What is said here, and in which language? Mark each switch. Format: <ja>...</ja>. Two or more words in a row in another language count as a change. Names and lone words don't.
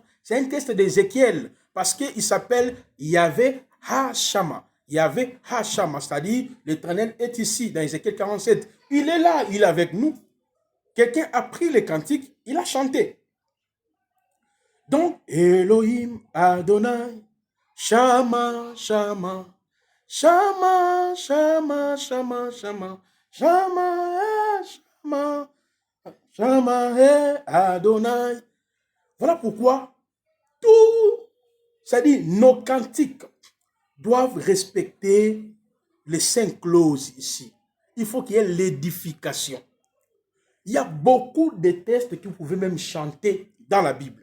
<fr>C'est un texte d'Ézéchiel parce qu'il s'appelle Yahvé Ha-Shama. Yahvé Ha-Shama, c'est-à-dire l'Éternel est ici dans Ézéchiel 47. Il est là, il est avec nous. Quelqu'un a pris les cantiques, il a chanté. Donc,</fr> <he>אלוהים, אדוני, שמה, שמה, שמה, שמה, שמה, שמה, שמה, שמה, שמה, אדוני.</he> <fr>Voilà pourquoi tout, c'est-à-dire nos cantiques doivent respecter les 5 clauses ici. Il faut qu'il y ait l'édification. Il y a beaucoup de textes que vous pouvez même chanter dans la Bible.</fr>